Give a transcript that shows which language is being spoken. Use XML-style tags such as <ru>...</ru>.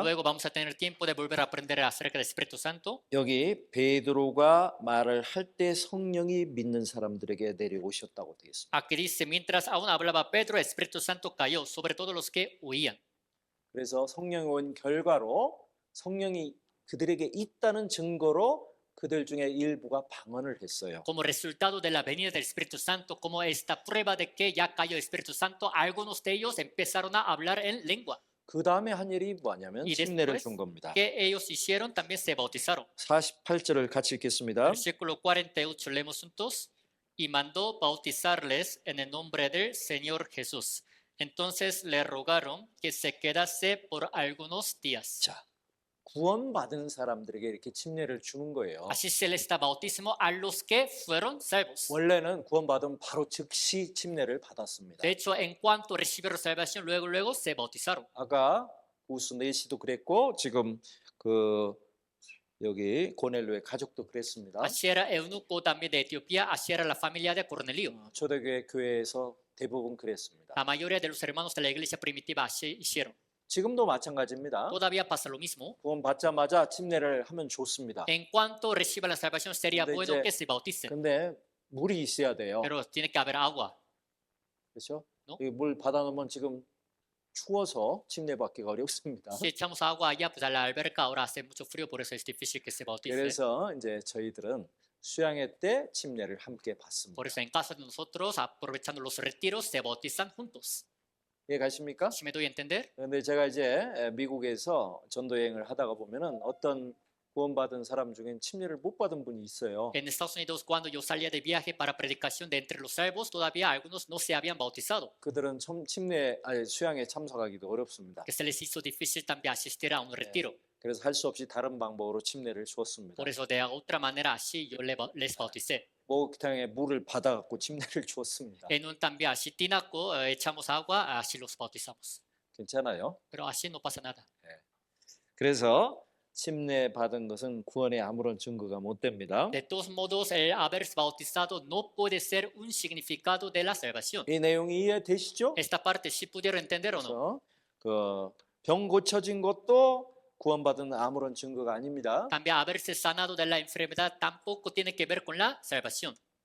<es>Luego vamos a tener tiempo de volver a aprender acerca del Espíritu Santo.</es> <ko>여기 베드로가 말을 할 때 성령이 믿는 사람들에게 내려오셨다고 되어 있습니다.</ko> <es>Aquí dice, mientras aún hablaba Pedro, el Espíritu Santo cayó sobre todos los que oían.</es> <ko>그래서 성령이 온 결과로 성령이 그들에게 있다는 증거로 그들 중에 일부가 방언을 했어요.</ko> <es>Como resultado de la venida del Espíritu Santo, como esta prueba de que ya cayó el Espíritu Santo, algunos de ellos empezaron a hablar en lengua.</es> <ko>그 다음에 한 일이 뭐냐면</ko> <es>Y</es> <ko>침례를</ko> <es>después</es> <ko>준 겁니다.</ko> <es>que ellos hicieron, también se bautizaron.</es> <ko>48절을 같이 읽겠습니다.</ko> <es>Versículo 48, leemos juntos. Y mandó bautizarles en el nombre del Señor Jesús. Entonces le rogaron que se quedase por algunos días.</es> <ko>자, 구원받은 사람들에게 이렇게 침례를 주는 거예요.</ko> <es>Así se les da bautismo a los que fueron salvos.</es> <ko>원래는 구원받으면 바로 즉시 침례를 받았습니다.</ko> <es>De hecho, en cuanto recibieron salvación, luego se bautizaron.</es> <ko>아까 우스 네시도 그랬고 지금 그 여기 고넬료의 가족도 그랬습니다.</ko> <es>Así era eunuco también de Etiopía, así era la familia de Cornelio.</es> <ko>초대교회 교회에서 대부분 그랬습니다.</ko> <es>La mayoría de los hermanos de la iglesia primitiva así hicieron.</es> <ko>지금도 마찬가지입니다.</ko> <es>Todavía pasa lo mismo.</es> <ko>구원 받자마자 침례를 하면 좋습니다.</ko> <es>En cuanto reciba la salvación, sería</es> <ko>근데</ko> <es>bueno</es> <ko>이제-</ko> <es>que se bauticen.</es> <ko>근데 물이 있어야 돼요.</ko> <es>pero tiene que haber agua.</es> <ko>그렇죠?</ko> <es>No?</es> <ko>이 물 받아놓으면 지금 추워서 침례 받기가 어렵습니다.</ko> <es>Si echamos agua allá, pues a la alberca ahora hace mucho frío, por eso es difícil que se bautice.</es> <ko>그래서 이제 저희들은 수양회 때 침례를 함께 받습니다.</ko> <es>Por eso en casa de nosotros, aprovechando los retiros, se bautizan juntos.</es> <ko>이해 가십니까?</ko> <es>¿Sí me doy a entender?</es> <ko>그런데 제가 이제 미국에서 전도 여행을 하다가 보면은 어떤 구원받은 사람 중엔 침례를 못 받은 분이 있어요.</ko> <es>En Estados Unidos, cuando yo salía de viaje para predicación de entre los salvos, todavía algunos no se habían bautizado,</es> <ko>그들은 수양에 참석하기도 어렵습니다.</ko> <es>que se les hizo difícil también asistir a un retiro.</es> <ko>그래서 할 수 없이 다른 방법으로 침례를 주었습니다.</ko> <es>Por eso de otra manera así yo les bauticé.</es> <ko>목욕탕에 물을 받아갖고 침례를 주었습니다.</ko> <es>En un también así tinaco echamos agua, así los bautizamos.</es> <ko>괜찮아요?</ko> <es>Pero así no pasa nada.</es> <ko>그래서 침례 받은 것은 구원에 아무런 증거가 못 됩니다.</ko> <es>De todos modos, el haber bautizado no puede ser un significado de la salvación.</es> <ko>이 내용이 이해되시죠?</ko> <es>Esta parte sí pudieron entender o no.</es> <ko>그래서 병 고쳐진 것도 구원받은 아무런 증거가 아닙니다.</ko> <es>También haberse sanado de la enfermedad tampoco tiene que ver con la salvación.</es>